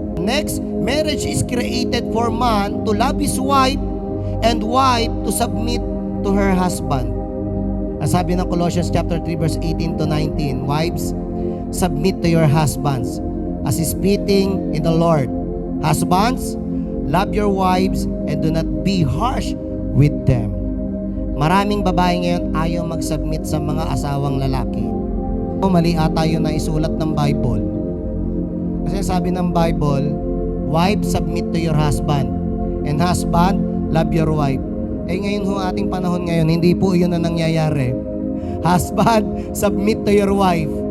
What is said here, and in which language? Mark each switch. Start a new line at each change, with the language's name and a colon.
English: Next, marriage is created for man to love his wife and wife to submit to her husband.
Filipino: Ang sabi ng
English: Colossians chapter 3 verse 18 to 19, wives, submit to your husbands as is fitting in the Lord. Husbands, love your wives and do not be harsh with them.
Filipino: Maraming babae ngayon ayaw mag-submit sa mga asawang lalaki. Mali ata yun na isulat ng Bible. Kasi sabi ng
English: Bible, wife, submit to your husband. And husband, love your wife.
Filipino: Ngayon ho, ating panahon ngayon, hindi po yun na nangyayari.
English: Husband, submit to your wife.